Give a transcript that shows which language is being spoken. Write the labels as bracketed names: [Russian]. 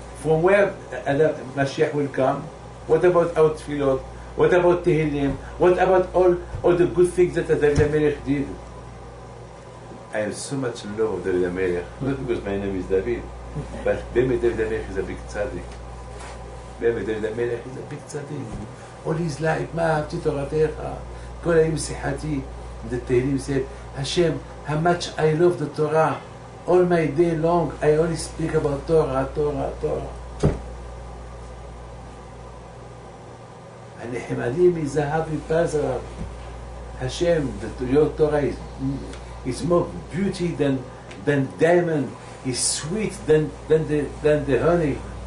[English] From where Mashiach will come? What about our tefillot? What about Tehillim? What about all the good things that David HaMelech did? I am so much in love with David HaMelech, not because my name is David, but David HaMelech is a big tzaddik. David HaMelech is a big tzaddik. All his life, [Hebrew] מה אהבתי תורתך, כל היום שיחתי. [English] The Tehillim said, Hashem, how much I love the Torah. All my day long, I only speak about Torah, Torah, Torah. [Hebrew] הנחמדים מזהב מפז. [English] Hashem, your Torah is more beauty than diamond, is sweet than the honey.